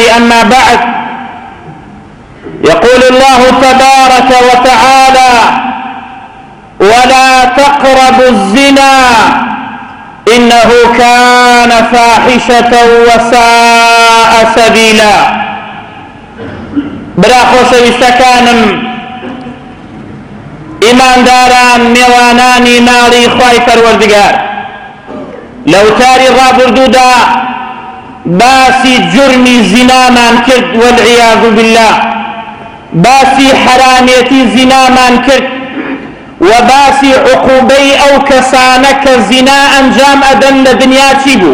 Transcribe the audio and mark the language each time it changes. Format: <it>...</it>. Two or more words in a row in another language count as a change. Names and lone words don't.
<ar>أما بعد يقول الله تبارك وتعالى ولا تقربوا الزنا إنه كان فاحشة وساء سبيلا.</ar> <ckb>برا خۆشەویستەکانم ئیمانداران میێوانانی ماڵی خوای پەروەردگار لە وتاری ڕابردوودا باسی جرمی زینامان کرد</ckb> <ar>والعیاذ بالله،</ar> <ckb>باسی حرامێتی زینامان کرد و باسی عقوبەی ئەو کەسانە کە زینا ئەنجام ئەدەن لە دنیا چی بوو؟</ckb>